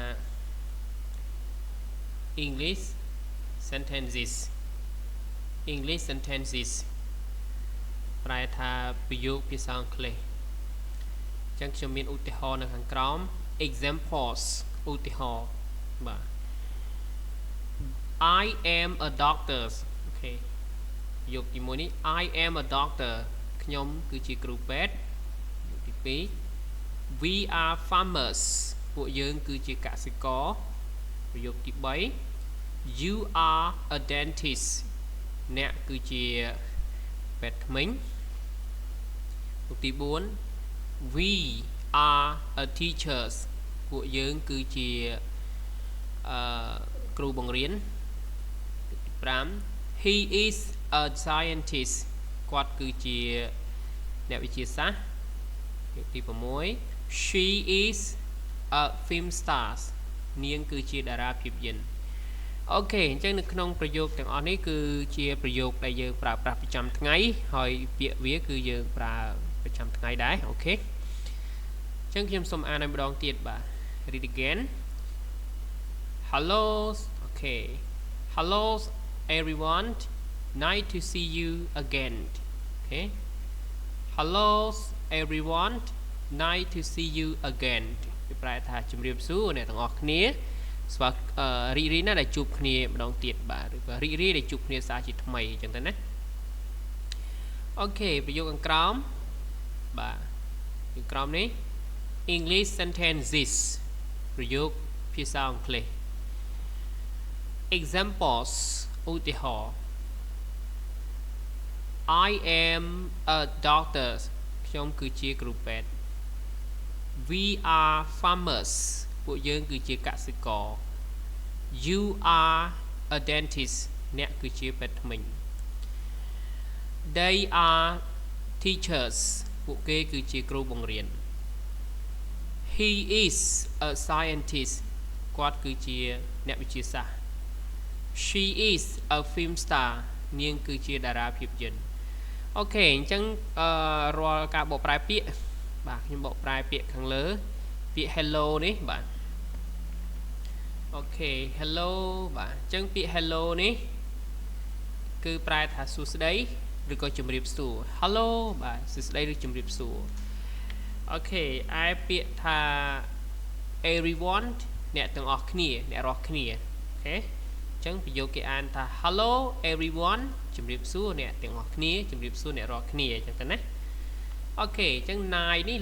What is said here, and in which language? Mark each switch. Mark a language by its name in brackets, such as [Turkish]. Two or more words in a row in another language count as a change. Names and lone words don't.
[English] English sentences [Khmer] ប្រែថាប្រយោគភាសាអង់គ្លេសអញ្ចឹងខ្ញុំមានឧទាហរណ៍នៅខាងក្រោម examples ឧទាហរណ៍បាទ [English] I am a doctor [Khmer] អូខេប្រយោគទី1នេះ [English] I am a doctor [Khmer] ខ្ញុំគឺជាគ្រូពេទ្យទី2 [English] We are farmers [Khmer] ពួកយើងគឺជាកសិករប្រយោគទី3 [English] You are a dentist [Khmer] អ្នកគឺជាពេទ្យធ្មេញប្រយោគទី4 [English] We are a teachers [Khmer] ពួកយើងគឺជា គ្រូបង្រៀន5 [English] He is a scientist [Khmer] គាត់គឺជាអ្នកវិទ្យាសាស្ត្រទី6 [English] She is a film star [Khmer] នាងគឺជាតារាភាពយន្តអូខេអញ្ចឹងនៅក្នុងប្រយោគទាំងអ ស់នេះគឺជាប្រយោគដែលយើងប្រើប្រាស់ប្រចាំថ្ងៃហើយពាក្យវាគឺយើងប្រើប្រចាំថ្ងៃដែរអូខេអញ្ចឹ ងខ្ញុំសូមអានឲ្យម្ដងទៀតបាទ [English] read again Hello okay Hello everyone nice to see you again okay Hello everyone nice to see you again [Khmer] គេប្រែថាជំរាបសួរអ្នកទាំងអស់គ្នាស្វារីករាយណាស់ដែលជួបគ្នាម្ដងទៀតបាទឬក៏រីករាយដែលជួបគ្នាសារជាថ្មីអញ្ចឹងទៅណាអូខេប្រយោគខាងក្រោមបាទខាងក្រោមនេះ [English] English sentences [Khmer] ប្រយោគភាសាអង់គ្លេស Examples ឧទាហរណ៍ [English] I am a doctor [Khmer] ខ្ញុំគឺជាគ្រូពេទ្យ [English] We are farmers [Khmer] ពួកយើងគឺជាកសិករ [English] You are a dentist [Khmer] អ្នកគឺជាពេទ្យធ្មេញ [English] They are teachers [Khmer] ពួកគេគឺជាគ្រូបង្រៀន [English] He is a scientist [Khmer] គាត់គឺជាអ្នកវិទ្យាសាស្ត្រ [English] She is a film star [Khmer] នាងគឺជាតារាភាពយន្តអូខេអញ្ចឹងរាល់ការបកប្រែពាក្យបាទខ្ញុំបកប្រែពាក្យខាងលើពាក្យ hello នេះបាទអូខេ hello បាទអញ្ចឹង ពាក្យ hello នេះគឺប្រែថាសួស្តីឬក៏ជម្រាបសួរ hello បាទសួស្តីឬជម្រាបសួរអូខេឯពាក្យថា everyone អ្នកទាំងអស់គ្នាអ្នករាល់គ្នាអូខេអញ្ចឹងប្រយោគគេអានថា [English] hello everyone [Khmer] ជម្រាបសួរអ្នកទាំងអស់គ្នាជម្រាបសួរអ្នករាល់គ្នាអញ្ចឹងទៅណាអូខេអញ្ចឹង nice នេះ